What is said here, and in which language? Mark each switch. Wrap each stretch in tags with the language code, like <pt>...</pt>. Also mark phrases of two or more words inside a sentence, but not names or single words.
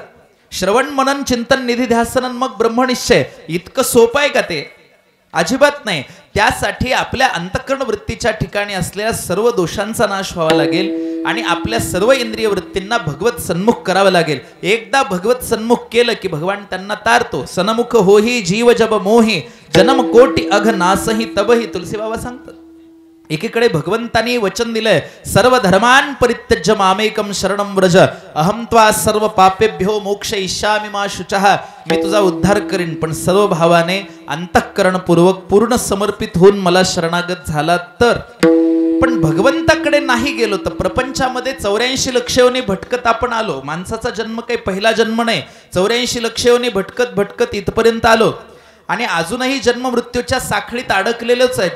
<mr>श्रवण मनन चिंतन निधी ध्यासन मग ब्रह्मनिश्चय, इतकं सोपं आहे का ते? अजिबात नाही. त्यासाठी आपल्या अंतःकरण वृत्तीच्या ठिकाणी असलेल्या सर्व दोषांचा नाश व्हावा लागेल आणि आपल्या सर्व इंद्रिय वृत्तींना भगवत सन्मुख करावं लागेल. एकदा भगवत सन्मुख केलं की भगवान त्यांना तारतो.</mr> <awa>सन्मुख होही जीव जब मोही जन्म कोटी अघ नासही तबही.</awa> <mr>तुलसी बाबा सांगतात, एकीकडे भगवंतानी वचन दिलंय,</mr> <sa>सर्व धर्मान परित्यज्य मामेकम शरणम व्रज अहम त्वा सर्व पापेभ्यो मोक्षयिष्यामि मा शुचः.</sa> <mr>मी तुझा उद्धार करीन, पण सर्व भावाने अंतःकरणपूर्वक पूर्ण समर्पित होऊन मला शरणागत झाला तर. पण भगवंताकडे नाही गेलो तर प्रपंचामध्ये 84 लक्ष योनी भटकत आपण आलो. माणसाचा जन्म काही पहिला जन्म नाही. 84 लक्ष योनी भटकत भटकत इथपर्यंत आलो आणि अजूनही जन्म मृत्यूच्या साखळीत अडकलेलोच आहे.</mr>